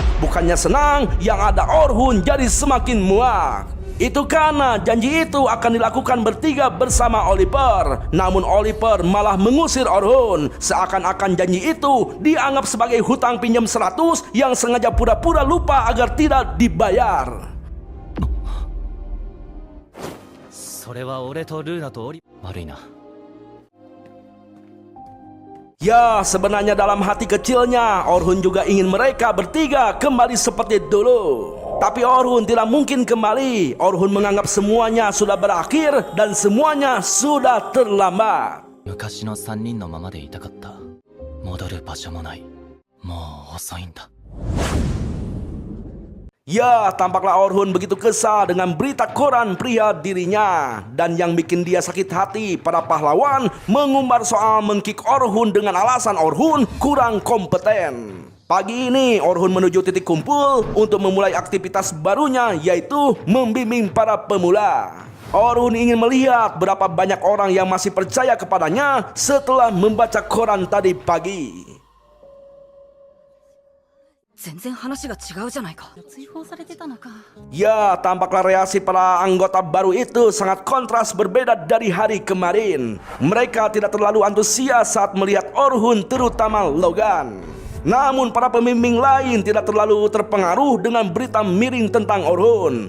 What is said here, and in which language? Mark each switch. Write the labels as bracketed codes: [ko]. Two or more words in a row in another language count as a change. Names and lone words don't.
[id] Bukannya senang, yang ada Orhun jadi semakin muak. Itu karena janji itu akan dilakukan bertiga bersama Oliver. Namun Oliver malah mengusir Orhun, seakan-akan janji itu dianggap sebagai hutang pinjam 100 yang sengaja pura-pura lupa agar tidak dibayar. [ja] それは俺とルーナとオリ悪いな。 [id] Ya, sebenarnya dalam hati kecilnya Orhun juga ingin mereka bertiga kembali seperti dulu. Tapi Orhun tidak mungkin kembali. Orhun menganggap semuanya sudah berakhir dan semuanya sudah terlambat. [ja] 昔の3人のままでいたかった。戻る場所もない。もう遅いんだ。 [id] Ya, tampaklah Orhun begitu kesal dengan berita koran pria dirinya. Dan yang bikin dia sakit hati, para pahlawan mengumbar soal mengkick Orhun dengan alasan Orhun kurang kompeten. Pagi ini Orhun menuju titik kumpul untuk memulai aktivitas barunya, yaitu membimbing para pemula. Orhun ingin melihat berapa banyak orang yang masih percaya kepadanya setelah membaca koran tadi pagi. [ja] 全然話が違うじゃないか。追放されてたのか。 [id] Ya, tampaklah reaksi para anggota baru itu sangat kontras berbeda dari hari kemarin. Mereka tidak terlalu antusias saat melihat Orhun, terutama Logan. Namun para pembimbing lain tidak terlalu terpengaruh dengan berita miring tentang Orhun.